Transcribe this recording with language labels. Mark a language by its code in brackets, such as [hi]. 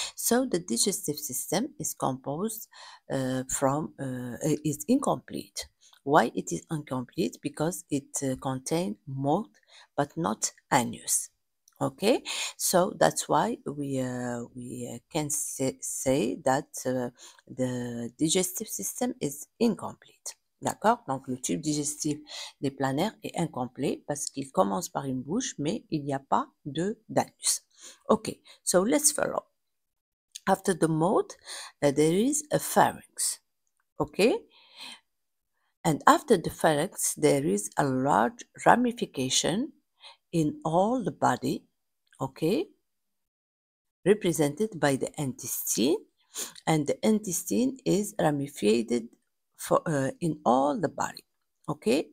[en] So the digestive system is composed is incomplete. Why it is incomplete? Because it contains mold but not anus, okay. So that's why we can say that the digestive system is incomplete. [fr] D'accord? Donc, le tube digestif des planaires est incomplet parce qu'il commence par une bouche, mais il n'y a pas d'anus. [en] Okay, so let's follow. After the mouth, there is a pharynx, okay? And after the pharynx, there is a large ramification in all the body, okay? Represented by the intestine, and the intestine is ramified in all the body, okay?